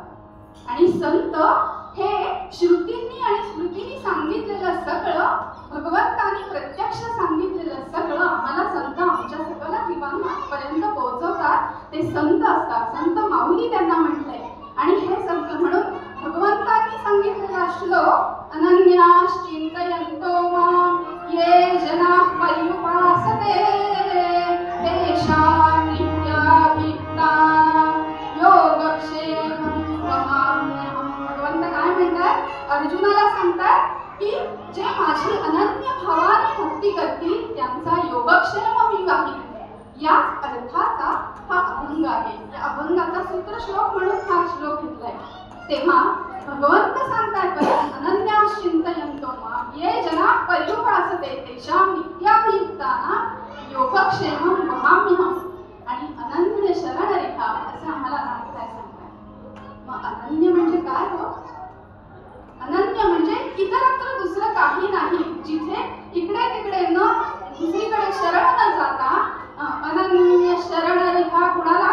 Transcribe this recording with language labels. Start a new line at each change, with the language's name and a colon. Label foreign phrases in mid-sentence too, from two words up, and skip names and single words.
Marathi: आणि संत हे श्रुतींनी आणि स्मृतींनी सांगितलेलं सगळं, भगवंतांनी प्रत्यक्ष सांगितलेलं सगळं आम्हाला संत आमच्या सकल जीवांपर्यंत पोहोचवतात. ते संत असतात. संत माऊली त्यांना म्हटलंय. आणि हे संत म्हणून भगवंतांनी सांगितलेला श्लोक
Sanskrit: अनन्यास चिंतयन्तो मां ये जनाः पर्युपासते तेषां नित्याभियुक्तानां योगक्षेमं वहाम्यहम्.
Marathi: भगवंत काय म्हणतात? अर्जुनाला सांगतात की जे माझी अनन्य भावाने भक्ती करतील त्यांचा योगक्षेम मी गाहीन. याच अर्थाचा हा अभंग आहे. या अभंगाचा सूत्रश्लोक म्हणून हा श्लोक घेतलाय. तेव्हा भगवंत सांगतात
Sanskrit: अनन्यास चिंतयन्तो मां ये जनाः पर्युपासते तेषां नित्याभियुक्तानां योगक्षेमं वहाम्यहम्.
Marathi: आणि अनन्य शरण रेखा असं आम्हाला नाथराय सांगतात. मग अनन्य म्हणजे काय हो? अनन्य म्हणजे इतरत्र दुसरं काही नाही. जिथे इकडे तिकडे न दुसरीकडे शरण न जाता अनन्य शरण रेखा कुणाला?